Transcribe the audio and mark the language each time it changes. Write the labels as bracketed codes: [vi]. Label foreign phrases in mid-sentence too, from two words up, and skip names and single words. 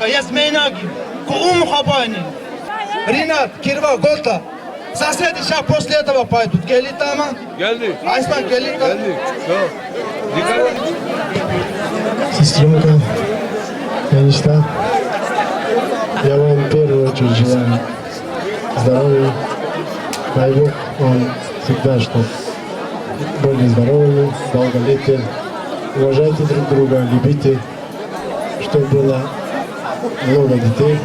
[ru] Есть Мейнаги, Кум Хабани, Ринат, Кирва, Голта. Соседи сейчас после этого пойдут. Гели там? [tr] Geldik. [ru] Айсман, гели там? [tr] Geldik. Çok. Dikkat. [ru] Сестренка, конечно, я вам в первую очередь желаю здоровья. Дай Бог вам всегда, что были здоровыми, долголетия. Уважайте друг друга, любите, чтобы было много детей.